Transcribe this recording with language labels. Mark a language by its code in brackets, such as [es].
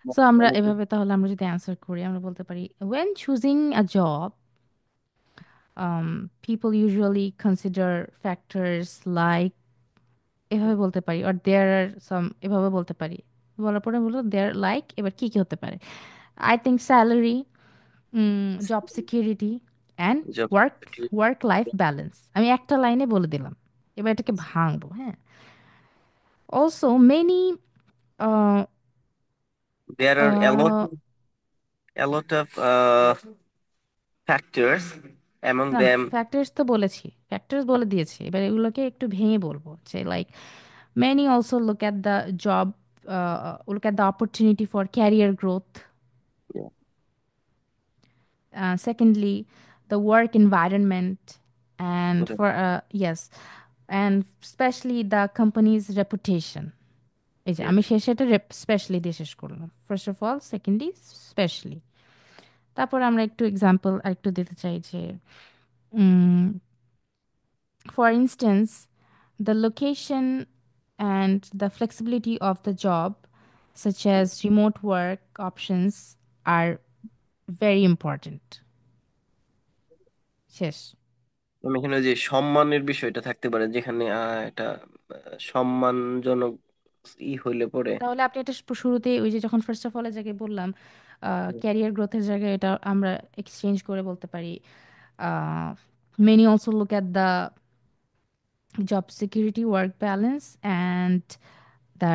[bn] So আমরা এভাবে তাহলে আমরা যদি অ্যান্সার করি আমরা বলতে পারি [en] when choosing a job, people usually consider factors like, [bn] এভাবে বলতে পারি, [en] or there are some, [bn] এভাবে বলতে পারি, বলার পরে বলো there like, এবার কি কি হতে পারে? [en] I think salary, job security and job work life balance। [bn] আমি একটা লাইনে বলে দিলাম, এবার এটাকে ভাঙবো। [en] হ্যাঁ, also many uh, there are uh, a lot of factors, among [bn] না না, [en] them. [bn] ফ্যাক্টরস তো বলেছি, ফ্যাক্টরস বলে দিয়েছি, এবার এগুলোকে একটু ভেঙে বলবো যে like [en] many also look at the job, look at the opportunity for career growth. Yeah. Secondly, the work environment, and Okay. for yes, and especially the company's reputation। [bn] এই যে [en] Yes. [bn] আমি শেষে এটা স্পেশালি দিয়ে শেষ করলাম, first of all, secondly specially. তারপর আমরা একটু এক্সাম্পল আরেকটু দিতে চাই যে [en] for instance, the location and the flexibility of the job, such as remote work options, are very important। [bn] শেষ। আমি এখানে ওই যে সম্মানের বিষয়টা থাকতে পারে, যেখানে এটা সম্মানজনক হইলে পরে। তাহলে আপনি এটা শুরুতে ওই যে যখন ফার্স্ট অফ অলের জায়গায় বললাম ক্যারিয়ার গ্রোথের জায়গায় এটা আমরা এক্সচেঞ্জ করে বলতে পারি [en] many also look at the job security, work balance and the